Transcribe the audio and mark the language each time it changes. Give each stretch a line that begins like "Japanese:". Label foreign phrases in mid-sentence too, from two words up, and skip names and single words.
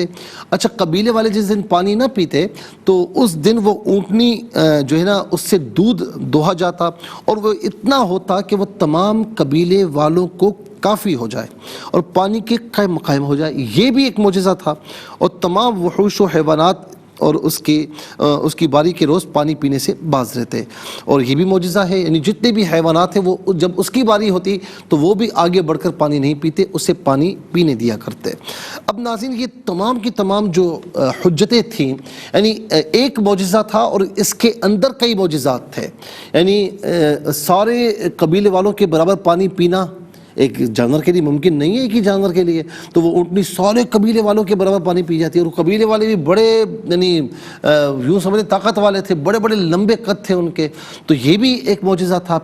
Urdu: اچھا، قبیلے والے جس دن پانی نہ پیتے تو اس دن وہ اونٹنی جو ہے نا اس سے دودھ دوہا جاتا، اور وہ اتنا ہوتا کہ وہ تمام قبیلے والوں کو کافی ہو جائے اور پانی کے قائم مقام ہو جائے۔ یہ بھی ایک معجزہ تھا، اور تمام وحوش و حیوانات اور اس کی باری کے روز پانی پینے سے باز رہتے، اور یہ بھی معجزہ ہے، یعنی جتنے بھی حیوانات ہیں وہ جب اس کی باری ہوتی تو وہ بھی آگے بڑھ کر پانی نہیں پیتے، اسے پانی پینے دیا کرتے۔ اب ناظرین، یہ تمام کی تمام جو حجتیں تھیں، یعنی ایک معجزہ تھا اور اس کے اندر کئی معجزات تھے، یعنی سارے قبیلے والوں کے برابر پانی پینا ایک جانور کے لیے ممکن نہیں ہے، ایک ہی جانور کے لیے، تو وہ اونٹنی سارے قبیلے والوں کے برابر پانی پی جاتی ہے، اور قبیلے والے بھی بڑے یعنی یوں سمجھے طاقت والے تھے، بڑے بڑے لمبے قد تھے ان کے، تو یہ بھی ایک معجزہ تھا۔